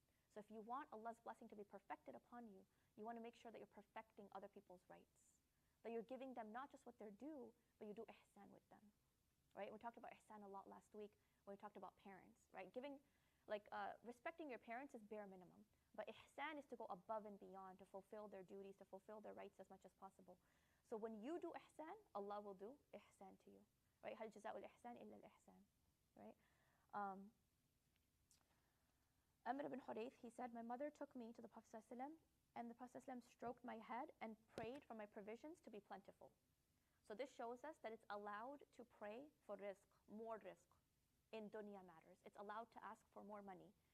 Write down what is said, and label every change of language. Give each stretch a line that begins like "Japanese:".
English: So if you want Allah's blessing to be perfected upon you, you want to make sure that you're perfecting other people's rights, that you're giving them not just what they're due, but you do ihsan with them, right? We talked about ihsan a lot last week when we talked about parents, right? Respecting your parents is bare minimum, but ihsan is to go above and beyond, to fulfill their duties, to fulfill their rights as much as possible. So when you do ihsan, Allah will do ihsan to you, right?
Arabic: هل جزاء الإحسان إلا الإحسان, right?
English: Amr ibn Hurayth, he said, my mother took me to the Prophet ﷺ, and the Prophet ﷺ stroked my head and prayed for my provisions to be plentiful. So this shows us that it's allowed to pray for rizq, more rizq, in dunya matters. It's allowed to ask for more money.